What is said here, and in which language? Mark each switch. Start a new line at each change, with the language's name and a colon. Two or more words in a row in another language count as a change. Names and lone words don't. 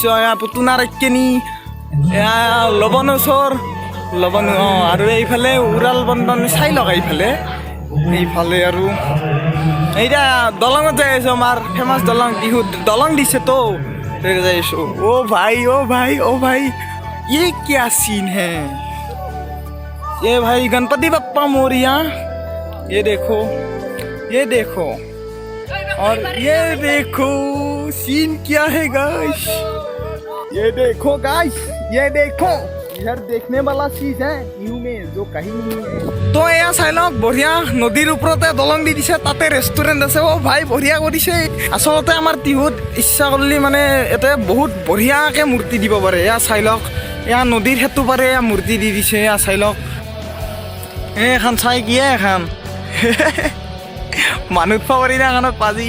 Assamese: এয়া পুতুনাৰ কেনি, এয়া লৱণেশ্বৰ আৰু এইফালে উৰাল বন্দন, চাই লওক এইফালে। আৰু এতিয়া দলঙত যাই আছোঁ, আমাৰ ফেমাছ দলং, টিহুত দলং দিছে তো যাই আছোঁ।
Hindi: অ' ভাই ये क्या सीन है? ये भाई गणपति बप्पा मोरिया, ये देखो और ये देखो सीन क्या है गाइस, ये देखो यार, देखने वाला चीज है यूं में जो कहीं नहीं है।
Assamese: তো এয়া চাই লওক, বঢ়িয়া নদীৰ ওপৰতে দলং দি দিছে, তাতে ৰেষ্টুৰেণ্ট আছে। অ' ভাই বঢ়িয়া কৰিছে। আচলতে আমাৰ টিহুত ইচ্ছা কৰিলে মানে ইয়াতে বহুত বঢ়িয়াকৈ মূৰ্তি দিব পাৰে। এয়া চাই লওক, এয়া নদীৰ সেতু পাৰে এয়া মূৰ্তি দি দিছে। এয়া চাই লওক, এখন চাই কি এখন মানুহ পাৰি না এখনত পাজি।